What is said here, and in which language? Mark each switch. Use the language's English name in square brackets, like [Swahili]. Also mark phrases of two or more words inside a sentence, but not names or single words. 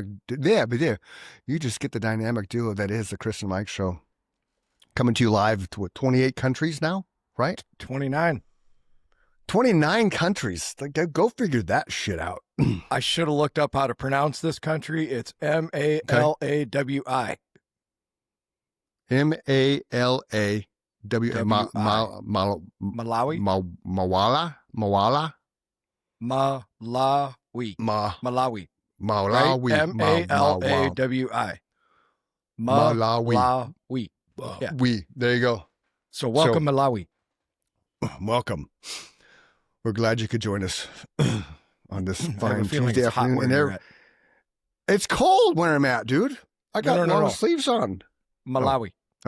[English] Yeah, but yeah, you just get the dynamic duo that is the Chris and Mike show. Coming to you live to 28 countries now, right? 29. 29 countries. Like, go figure that shit out. I should have looked up how to pronounce this country. It's Malawi. Malawi. Malawi. Mawala. Malawi. Malawi. Malawi. Malawi. Yeah. There you go. So welcome, Malawi. Welcome. We're glad you could join us on this I have a fine feeling Tuesday it's hot afternoon. where And you're at. it's cold where I'm at, dude. I got No. long sleeves on. Malawi. Yeah.